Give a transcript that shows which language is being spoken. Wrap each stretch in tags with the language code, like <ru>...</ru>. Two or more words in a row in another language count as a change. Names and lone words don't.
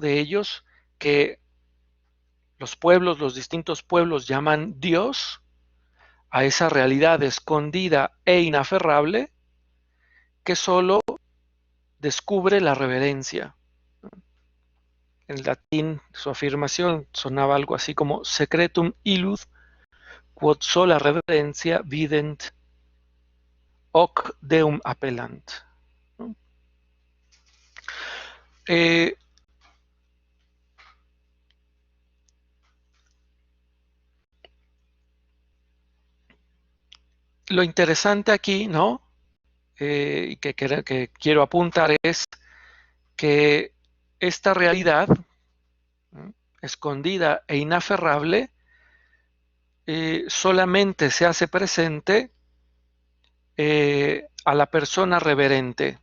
<es>De ellos que los distintos pueblos llaman Dios a esa realidad escondida e inaferrable que solo descubre la reverencia. En latín, su afirmación sonaba algo así como</es> <la>secretum illud quod sola reverencia vident hoc deum appellant.</la> <es>¿No? Eh, lo interesante aquí, ¿no? Y que quiero apuntar es que esta realidad, ¿no?, escondida e inaferrable, solamente se hace presente a la persona reverente.</es>